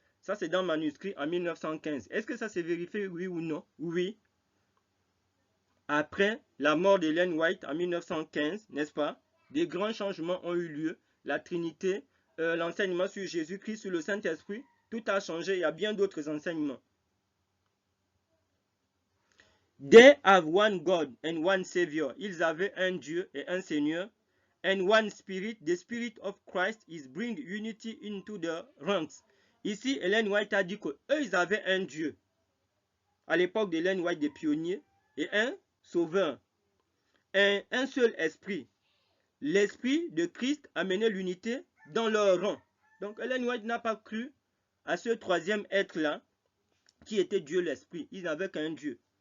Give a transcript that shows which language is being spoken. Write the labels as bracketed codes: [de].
[fr] Ça, c'est dans le manuscrit en 1915. Est-ce que ça s'est vérifié, oui ou non? Oui. Après la mort d'Ellen White en 1915, n'est-ce pas? Des grands changements ont eu lieu. La Trinité, l'enseignement sur Jésus-Christ, sur le Saint-Esprit, tout a changé. Il y a bien d'autres enseignements. [en] They have one God and one Savior. [fr] Ils avaient un Dieu et un Seigneur. [en] And one Spirit. The Spirit of Christ is bring unity into the ranks. [fr] Ici, Ellen White a dit qu'eux, ils avaient un Dieu. À l'époque d'Ellen White, des pionniers, et un Sauveur. Un seul esprit. L'esprit de Christ amenait l'unité dans leur rang. Donc, Ellen White n'a pas cru à ce troisième être-là, qui était Dieu l'Esprit. Ils n'avaient qu'un Dieu.